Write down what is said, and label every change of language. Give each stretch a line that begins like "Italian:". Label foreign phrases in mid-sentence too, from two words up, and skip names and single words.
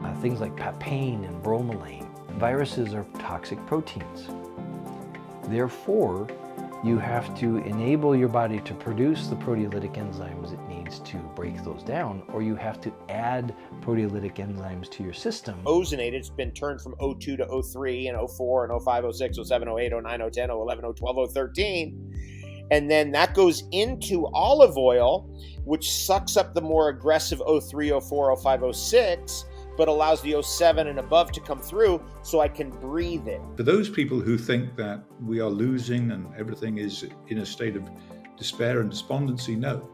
English: Things like papain and bromelain. Viruses are toxic proteins. Therefore, you have to enable your body to produce the proteolytic enzymes it needs to break those down, or you have to add proteolytic enzymes to your system. Ozonated, it's been turned from O2 to O3 and O4 and O5, O6, O7, O8, O9, O10, O11, O12, O13. And then that goes into olive oil, which sucks up the more aggressive O3, O4, O5, O6, but allows the O7 and above to come through so I can breathe it. For those people who think that we are losing and everything is in a state of despair and despondency, no.